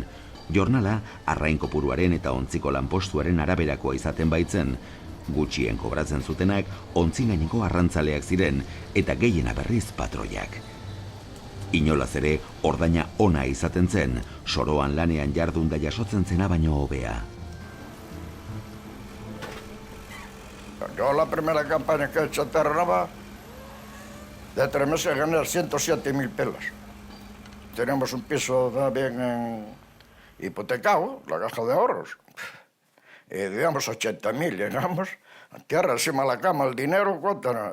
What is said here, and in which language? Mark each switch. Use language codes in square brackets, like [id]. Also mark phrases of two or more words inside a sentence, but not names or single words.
[eu] Jornala, arrain kopuruaren eta ontziko lanpostuaren araberakoa izaten baitzen, gutxien kobratzen zutenak ontzin gaineko arrantzaleak ziren eta gehiena berriz patroiak. Inolaz ere, ordaina ona izaten zen, soroan lanean jardun da jasotzen zena baino hobea. [es] Yo la primera campaña que he hecho a Terranova, de 3 meses gané 107.000 pelas. Teníamos un piso también hipotecado, la caja de ahorros. Y digamos 80.000, llegamos a tierra, encima de la cama, el dinero, ¿cuánto era?